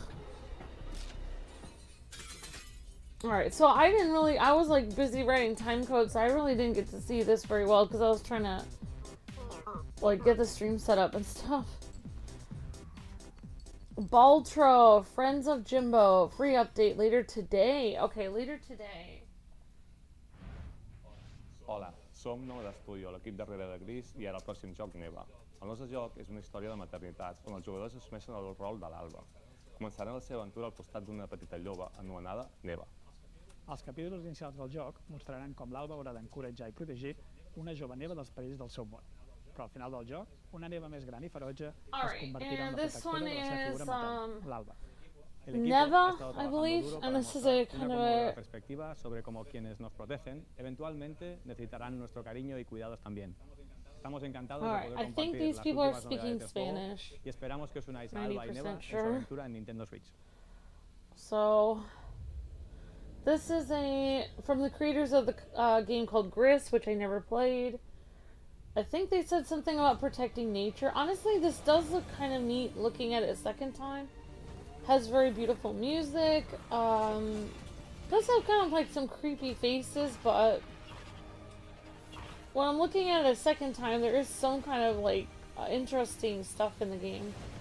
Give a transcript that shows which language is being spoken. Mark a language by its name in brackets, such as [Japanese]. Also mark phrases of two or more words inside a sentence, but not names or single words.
[English] Alright, so I didn't really, I was like busy writing time code, so I really didn't get to see this very well because I was trying to like get the stream set up and stuff. Baltro, Friends of Jimbo, free update later today. Okay, later today. [Catalan] Hola, som Nova d'Estudio, l'equip darrere de Gris i ara el pròxim joc NEVA. El nostre joc és una història de maternitats on els jugadors assumeixen el rol de l'Alba. Començaran la seva aventura al costat d'una petita lloba anomenada NEVA. Els capítols inicials del joc mostraran com l'Alba haurà d'encoratjar i protegir una jove neva dels perills del seu món. Però al final del joc, una neva més gran i ferotge es convertirà en la protectora de la seva figura materna, l'Alba. [English] NEVA, I believe, and this is a kind of a [Spanish] perspectiva sobre cómo quienes nos protegen eventualmente necesitarán nuestro cariño y cuidados también. Estamos encantados de poder compartir las últimas novedades del juego y esperamos que os unáis a Alba y NEVA en su aventura en Nintendo Switch. [English] So, this is from the creators of the game called Gris, which I never played. I think they said something about protecting nature. Honestly, this does look kind of neat looking at it a second time. Has very beautiful music. Does have kind of like some creepy faces, but when I'm looking at it a second time, there is some kind of like interesting stuff in the game.